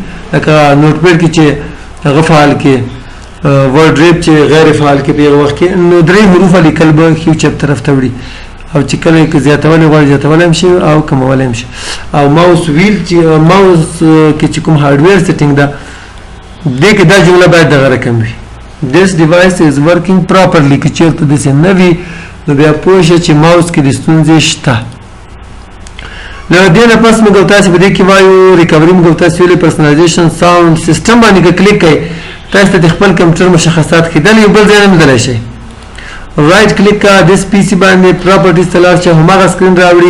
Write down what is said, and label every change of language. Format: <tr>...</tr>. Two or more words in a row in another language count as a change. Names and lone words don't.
<ps>لکه نوټ پیډ کې چې هغه فعال کې</ps> <en>word wrap</en> <ps>چې غیر فعال کې په یو وخت کې نو درې حروفه لیکل به ښي چپ طرف ته وړي. او چې کله یې زیاتولی غواړي زیاتولی هم شي او کمولی هم شي. او ماوس ویل چې ماوس کې چې کوم</ps> <en>hardware setting</en> <ps>ده دې کې دا جمله باید دغه رقم وي،</ps> <en>this device is working properly.</en> <ps>که چېرته داسې نه وي نو بیا پوه شه چې ماوس کې د ستونزې شته. له دې نه پس موږ تاسې په دې کې وایو ریکوري موږ تاسې ویلې</ps> <en>personalization sound system</en> <ps>باندې که کلیک کوئ تاسو ته د خپل کمپیوټر مشخصات ښودلی یو بل ځای نه موندلی شئ.</ps> <en>right click</en> <ps>کا</ps> <en>this PC</en> <ps>باندې پراپرټیز ته لاړ شئ، هماغه سکرین راوړي.</ps>